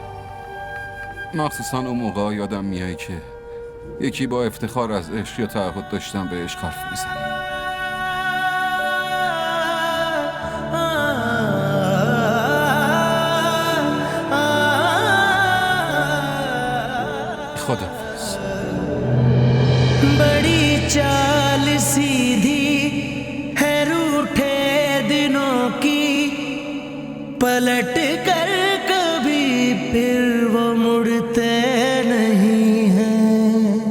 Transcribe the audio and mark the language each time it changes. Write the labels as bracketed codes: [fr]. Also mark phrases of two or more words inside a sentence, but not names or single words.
[fa] مخصوصا اون موقع یادم میای که یکی با افتخار از عشق یا تعهد داشتم به عشق حرف میزنی. خداحافظ. [hi] बड़ी चाल सीधी है रूठे दिनों की, पलट कर कभी फिर वो मुड़ते नहीं हैं।